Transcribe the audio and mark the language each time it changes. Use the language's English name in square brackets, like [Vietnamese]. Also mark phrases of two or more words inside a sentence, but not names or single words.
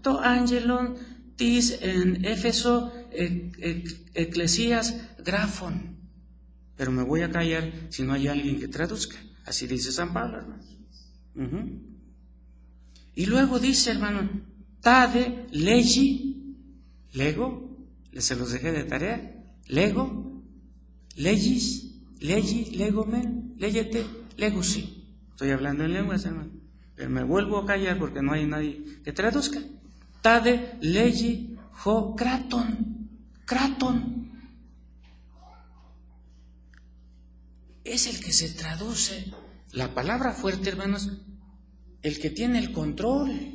[Greek] Τῷ ἀγγέλῳ τῆς ἐν Ἐφέσῳ ἐκκλησίας γράψον. [Spanish] Pero me voy a callar si no hay alguien que traduzca. Así dice San Pablo, hermanos. Y luego dice, hermano, [Greek] τάδε λέγει, [Spanish] lego, se los dejé de tarea, lego, [Greek] λέγεις, λέγει, λέγομεν, λέγετε, λέγουσι. [Spanish] Estoy hablando en lenguas, hermano. Pero me vuelvo a callar porque no hay nadie que traduzca. [Greek] Τάδε λέγει ὁ κρατῶν, κρατῶν. [Spanish] Es el que se traduce, la palabra fuerte, hermanos, el que tiene el control.